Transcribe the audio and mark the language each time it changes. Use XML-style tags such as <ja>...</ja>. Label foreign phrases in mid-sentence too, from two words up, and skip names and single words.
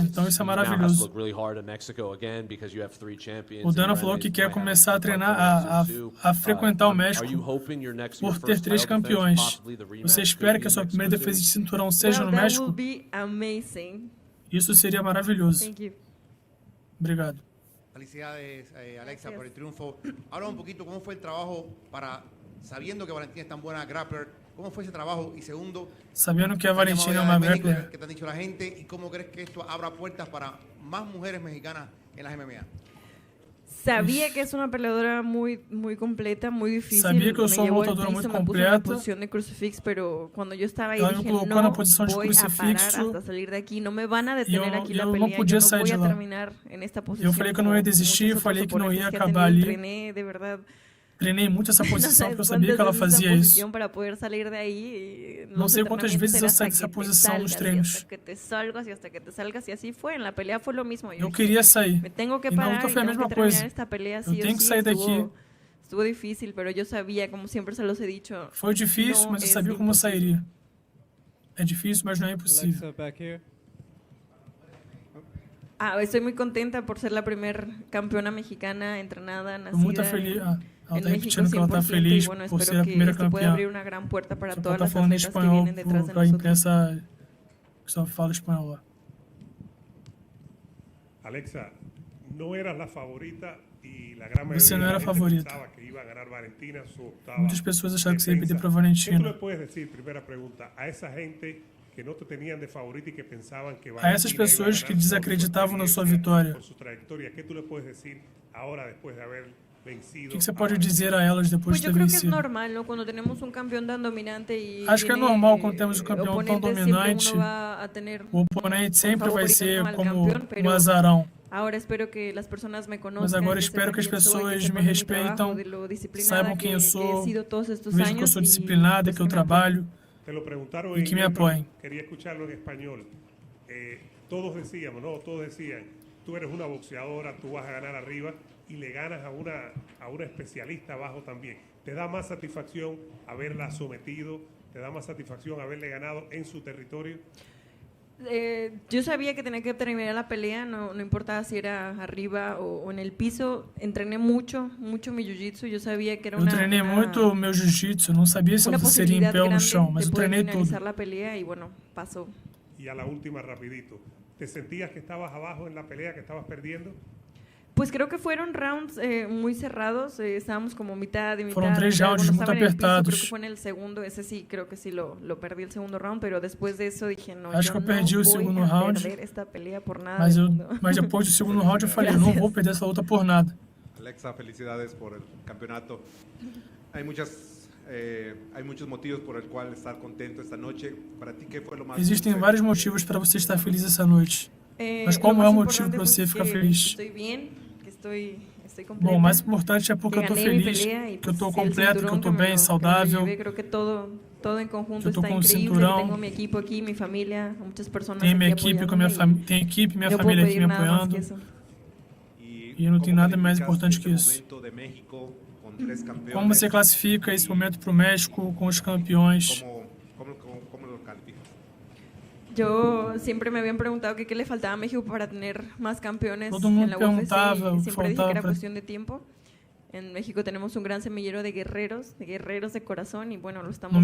<pt>Então isso é maravilhoso. O Dana falou que quer começar a treinar, a frequentar o México por ter 3 campeões. Você espera que a sua primeira defesa de cinturão seja no México? Isso seria maravilhoso. Obrigado.</pt> <es>Felicidades, Alexa, por el triunfo. Habla un poquito cómo fue el trabajo para, sabiendo que Valentina es tan buena grappler, cómo fue ese trabajo y segundo,</es> <pt>sabendo que a Valentina é uma grappler,</pt> <es>que te han dicho la gente y cómo crees que esto abra puertas para más mujeres mexicanas en las MMA. Sabía que es una peleadora muy completa, muy difícil.</es> <pt>Sabia que eu sou uma lutadora muito completa.</pt> <es>Posición de crucifix, pero cuando yo estaba ahí</es> <pt>ela</pt> <es>dije,</es> <pt>me colocou no na posição de</pt> <es>voy a parar</es> <pt>crucifixo.</pt> <es>hasta salir de aquí, no me van a detener aquí la</es> <pt>eu</pt> <es>pelea,</es> <pt>não podia</pt> <es>yo no</es> <pt>sair</pt> <es>voy</es> <pt>de</pt> <es>a</es> <pt>lá.</pt> <es>terminar en esta posición.</es> <pt>Eu falei que eu não ia desistir, eu falei que não ia acabar ali.</pt> <es>Entrené, de verdad.</es> <pt>Treinei muito essa posição porque eu sabia que ela fazia isso. Não sei quantas vezes eu saí dessa posição nos treinos. Eu queria sair. E na luta foi a mesma coisa. Eu tenho que sair daqui.</pt> <es>Estuvo difícil, pero yo sabía, como siempre se los he dicho.</es> <pt>Foi difícil, mas eu sabia como eu sairia. É difícil, mas não é impossível.</pt> <es>Estoy muy contenta por ser la primer campeona mexicana entrenada, nacida</es> <pt>muito feliz. Ela está repetindo que ela está feliz por ser a primeira campeã. Só está falando em espanhol para a imprensa que só fala espanhol lá. Alexa, não era a favorita e a grande Você não era a favorita. Muitas pessoas acharam que você ia perder para a Valentina. O que tu podes dizer, primeira pergunta, a essa gente que não te</pt> <es>tenían de favorita</es> <pt>e que pensavam que a essas pessoas que desacreditavam na sua vitória? Por sua trajetória, que tu</pt> <es>le puedes</es> <pt>dizer agora depois de haver vencido? O que você pode dizer a elas depois de ter vencido? Acho que é normal quando temos um campeão tão dominante. O oponente sempre vai ser como um azarão. Mas agora espero que as pessoas me respeitam, saibam quem eu sou, vejam que eu sou disciplinada, que eu trabalho.</pt> <es>Te lo preguntaron y que me apoyen. Quería escucharlo en español. Todos decíamos, ¿no? Todos decían, tú eres una boxeadora, tú vas a ganar arriba y le ganas a una especialista abajo también. ¿Te da más satisfacción haberla sometido? ¿Te da más satisfacción haberle ganado en su territorio? Yo sabía que tenía que terminar la pelea, no importaba si era arriba o en el piso. Entrené mucho mi jiu-jitsu. Yo sabía que era</es> <pt>eu treinei muito meu jiu-jitsu, não sabia se eu seria em pé ou no chão, mas eu treinei tudo.</pt> <es>La pelea y bueno, pasó. Y a la última rapidito, ¿te sentías que estabas abajo en la pelea, que estabas perdiendo? Pues creo que fueron rounds muy cerrados, estábamos como mitad y mitad.</es> <pt>Foram 3</pt> <es>mitad.</es> <pt>rounds</pt> <es>Cuando</es> <pt>muito</pt> <es>estaba en el piso, creo</es> <pt>apertados.</pt> <es>que fue en el segundo, ese sí, creo que sí lo perdí el segundo round, pero después de eso dije, no,</es> <pt>Acho</pt> <es>yo</es> <pt>que eu perdi</pt> <es>no</es> <pt>o</pt> <es>voy</es> <pt>segundo</pt> <es>a</es> <pt>round,</pt> <es>perder esta pelea por nada</es> <pt>mas,</pt> <es>del mundo.</es> <pt>mas depois do segundo round eu falei, eu não vou perder essa luta por nada.</pt> <es>Alexa, felicidades por el campeonato. Hay muchos motivos por el cual estar contento esta noche. Para ti, ¿qué fue lo más</es> <pt>Existem</pt> <es>dulce?</es> <pt>vários motivos para você estar feliz essa noite. Mas qual</pt> <es>Lo</es> <pt>é o</pt> <es>más</es> <pt>motivo</pt> <es>importante,</es> <pt>para</pt> <es>pues,</es> <pt>você</pt> <es>es</es> <pt>ficar</pt> <es>que</es> <pt>feliz?</pt> <es>estoy bien, que estoy completa.</es> <pt>Bom, o mais importante é porque eu que tô ganhei minha feliz,</pt> <es>pelea y,</es> <pt>que eu tô</pt> <es>pues, el</es> <pt>completo, que eu</pt> <es>cinturón</es> <pt>tô</pt> <es>me</es> <pt>bem,</pt> <es>lo</es> <pt>saudável,</pt> <es>llevé. Creo que todo en conjunto</es> <pt>que eu tô</pt> <es>está</es> <pt>com o</pt> <es>increíble.</es> <pt>cinturão.</pt> <es>Tengo mi equipo aquí, mi familia, muchas personas</es> <pt>Tenho minha</pt> <es>aquí</es> <pt>equipe, com minha</pt> <es>apoyándome y</es> <pt>tem equipe, minha</pt> <es>no puedo</es> <pt>família aqui</pt> <es>pedir</es> <pt>me</pt> <es>nada más</es> <pt>apoiando.</pt> <es>que eso.</es> <pt>E não tem nada mais importante que isso.</pt> <es>Momento de México con 3 campeones.</es> <pt>Como você classifica esse momento para o México com os campeões?</pt> <es>¿Cómo lo calificas? Yo siempre me habían preguntado que qué le faltaba a México para tener más campeones</es> <pt>Todo</pt> <es>en</es> <pt>mundo</pt> <es>la UFC.</es> <pt>perguntava o</pt> <es>Y</es> <pt>que</pt> <es>siempre dije que</es> <pt>faltava</pt> <es>era</es> <pt>para...</pt> <es>cuestión de tiempo. En México tenemos un gran semillero de guerreros de corazón y bueno, lo estamos</es>